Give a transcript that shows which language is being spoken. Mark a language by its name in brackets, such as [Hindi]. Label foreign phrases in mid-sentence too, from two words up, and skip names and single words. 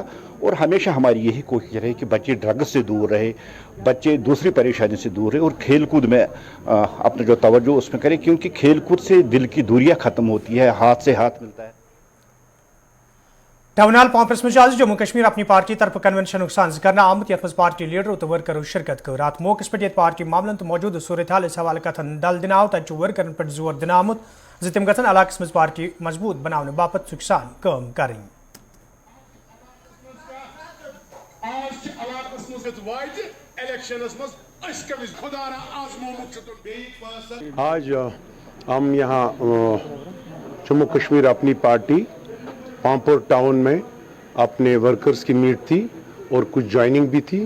[Urdu] اور ہمیشہ ہماری یہی کوشش رہے کہ بچے ڈرگس سے دور رہے، بچے دوسری پریشانی سے دور رہے اور کھیل کود میں اپنا جو توجہ اس میں کریں، کیونکہ کھیل کود سے دل کی دوریاں ختم ہوتی ہے، ہاتھ سے ہاتھ ملتا ہے. [English] town hall [Kashmiri] कॉन्फ्रेंस में आज जम्मू कश्मीर अपनी पार्टी तरफ कन्वेंशन साज करना आमत यथ पार्टी लीडर तो वर्करों शिरकत कर रात मौके पे पार्टी मामलन तो मौजूद सूरत हाल हवाले कथन दल दिन आव तक वर्करन पे जोर दिन आमुत ज तम गन इलाकस मज पार्टी मजबूत बनाने बापत सुखसान काम करें। [Urdu] آج ہم یہاں جموں کشمیر اپنی پارٹی پامپور ٹاؤن میں اپنے ورکرز کی میٹ تھی اور کچھ جوائننگ بھی تھی.